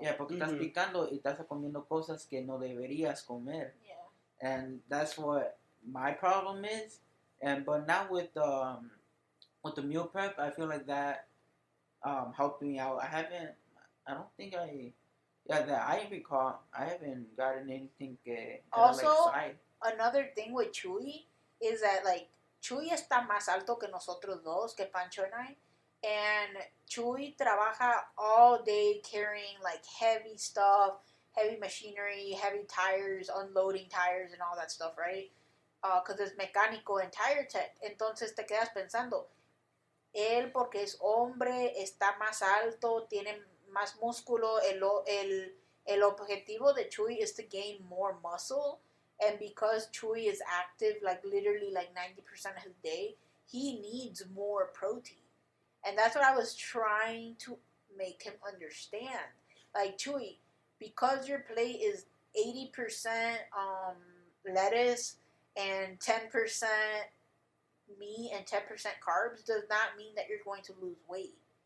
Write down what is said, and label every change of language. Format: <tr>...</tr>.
<en>Yeah,</en> <es>porque estás picando y estás comiendo cosas que no deberías comer.</es> <en>Yeah. And that's what my problem is. But now with the meal prep, I feel like that helped me out. I don't think that I recall, I haven't gotten anything that Also, I like side. Another thing with Chuy is that, like, Chuy</en> <es>está más alto que nosotros dos, que</es> <en>Pancho and I. And Chuy</en> <es>trabaja</es> <en>all day carrying, like, heavy stuff, heavy machinery, heavy tires, unloading tires and all that stuff, right? Because</en> <es>es mecánico en</es> <en>tire tech.</en> <es>Entonces te quedas pensando, él porque es hombre, está más alto, tiene más músculo. El objetivo de</es> <en>Chuy is to gain more muscle. And because Chuy is active, like, literally, like, 90% of his day, he needs more protein. And that's what I was trying to make him understand. Like, Chuy, because your plate is 80% lettuce and 10% meat and 10% carbs, does not mean that you're going to lose weight.</en>